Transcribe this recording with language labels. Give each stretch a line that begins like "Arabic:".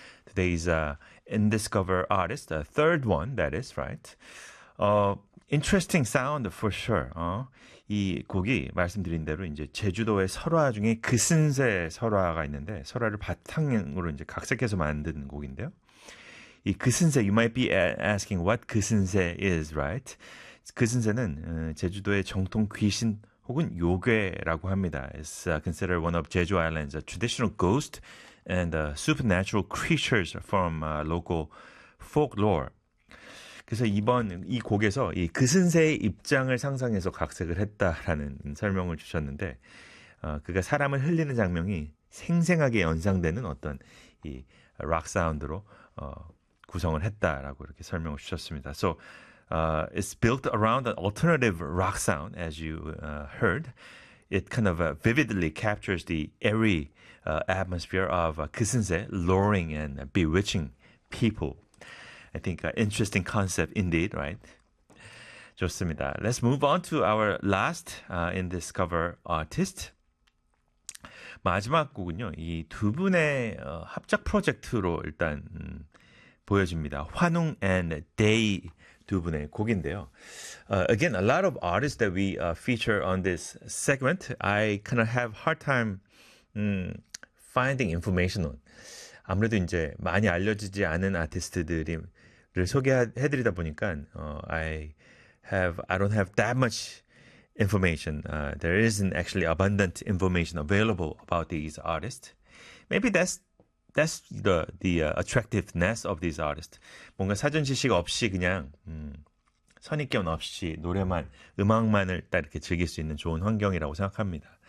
English: Today's Indiscover Artist, the third one, that is, right? Interesting sound for sure.
Korean: 이 곡이 말씀드린 대로 이제 제주도의 설화 중에 그슨새 설화가 있는데 설화를 바탕으로 이제 각색해서 만든 곡인데요.
English: 이 그슨새, you might be asking what 그슨새 is, right?
Korean: 그슨새는 제주도의 정통 귀신 혹은 요괴라고 합니다.
English: It's considered one of Jeju Island's traditional ghost and supernatural creatures from local folklore.
Korean: 그래서 이번 이 곡에서 이 그슨새의 입장을 상상해서 각색을 했다라는 설명을 주셨는데 그가 사람을 흘리는 장면이 생생하게 연상되는 어떤 이 록 사운드로 구성을 했다라고 이렇게 설명을 주셨습니다.
English: So it's built around an alternative rock sound, as you heard. It kind of vividly captures the eerie atmosphere of 그슨새 luring and bewitching people. I think interesting concept indeed, right?
Korean: 좋습니다.
English: Let's move on to our last in this cover artist.
Korean: 마지막 곡은요, 이 두 분의 합작 프로젝트로 일단 보여집니다. 환웅 and Day. 두 분의 곡인데요.
English: Again, a lot of artists that we feature on this segment, I kind of have hard time finding information on.
Korean: 아무래도 이제 많이 알려지지 않은 아티스트들을 소개해드리다 보니까
English: I don't have that much information. There isn't actually abundant information available about these artists. Maybe that's the attractiveness of these artists.
Korean: 뭔가 사전 지식 없이 그냥 선입견 없이 노래만 음악만을 딱 이렇게 즐길 수 있는 좋은 환경이라고 생각합니다.